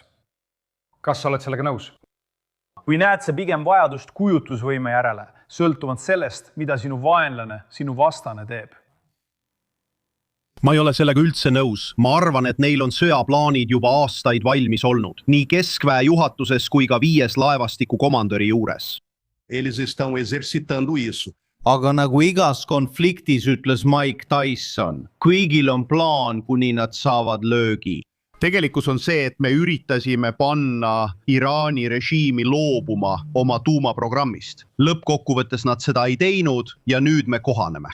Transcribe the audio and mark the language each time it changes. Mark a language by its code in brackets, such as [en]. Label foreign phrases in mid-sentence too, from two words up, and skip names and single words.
[et] Kas sa oled sellega nõus? Või näed sa pigem vajadust kujutlusvõime järele, sõltuvalt sellest, mida sinu vaenlane, sinu vastane teeb? Ma ei ole sellega üldse nõus. Ma arvan, et neil on sõjaplaanid juba aastaid valmis olnud. Nii keskväe juhatuses kui ka 5 laevastiku komandöri juures. [pt] eles estão exercitando isso. [et] Aga nagu igas konfliktis ütles Mike Tyson, kõigil on plaan, kuni nad saavad löögi. Tegelikkus on see, et me üritasime panna Iraani režiimi loobuma oma tuumaprogrammist. Lõppkokkuvõttes nad seda ei teinud ja nüüd me kohaneme.